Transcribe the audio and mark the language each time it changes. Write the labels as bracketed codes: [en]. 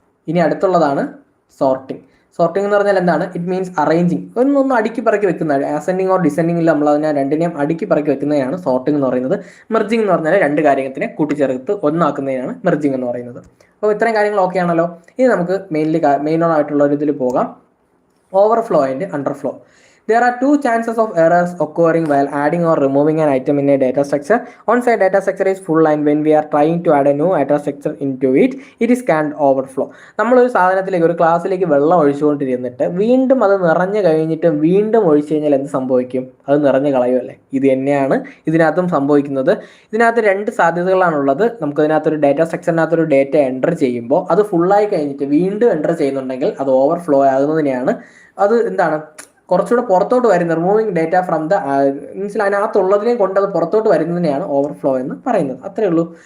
[ml] ഇനി അടുത്തുള്ളതാണ് sorting. Sorting എന്ന് പറഞ്ഞാൽ എന്താണ്? [en] it means arranging, [ml] ഒന്നൊന്ന് അടുക്കി പറക്കി വെക്കുന്നത്. അസെൻഡിങ് ഓർ ഡിസെൻഡിങ്ങിൽ നമ്മൾ അതിനെ രണ്ടിനെയും അടുക്കി പറക്കി വെക്കുന്നതാണ് സോർട്ടിങ് എന്ന് പറയുന്നത്. മെർജിങ് എന്ന് പറഞ്ഞാൽ രണ്ട് കാര്യത്തിനെ കൂട്ടിച്ചേർത്ത് ഒന്നാക്കുന്നതിനാണ് മെർജിങ് എന്ന് പറയുന്നത്. അപ്പോൾ ഇത്രയും കാര്യങ്ങൾ ഓക്കെ ആണല്ലോ. ഇനി നമുക്ക് മെയിനായിട്ടുള്ള ഒരു ഇതിൽ പോകാം. [en] Overflow and underflow. There are two chances of errors occurring while adding or removing an item in a data structure. Once a data structure is full and when we are trying to add a new data structure into it, it is called overflow. [ml] നമ്മളൊരു സാധനത്തിലേക്ക്, ഒരു ക്ലാസ്സിലേക്ക് വെള്ളം ഒഴിച്ചുകൊണ്ടിരുന്നിട്ട് വീണ്ടും അത് നിറഞ്ഞു കഴിഞ്ഞിട്ട് വീണ്ടും ഒഴിച്ചു കഴിഞ്ഞാൽ എന്ത് സംഭവിക്കും? അത് നിറഞ്ഞു കളയുമല്ലേ? ഇത് തന്നെയാണ് ഇതിനകത്തും സംഭവിക്കുന്നത്. ഇതിനകത്ത് രണ്ട് സാധ്യതകളാണുള്ളത്. നമുക്കതിനകത്തൊരു ഡാറ്റ സ്ട്രക്ചറിനകത്തൊരു ഡാറ്റ എൻ്റർ ചെയ്യുമ്പോൾ അത് ഫുള്ളായി കഴിഞ്ഞിട്ട് വീണ്ടും എൻ്റർ ചെയ്യുന്നുണ്ടെങ്കിൽ അത് ഓവർഫ്ലോ ആകുന്നതിനെയാണ്, അത് എന്താണ്, കുറച്ചുകൂടെ പുറത്തോട്ട് വരുന്ന, [en] removing data from the means [ml] അതിനകത്തുള്ളതിനെ കൊണ്ട് അത് പുറത്തോട്ട് വരുന്നതിനെയാണ് ഓവർഫ്ലോ എന്ന് പറയുന്നത്. അത്രേ ഉള്ളൂ.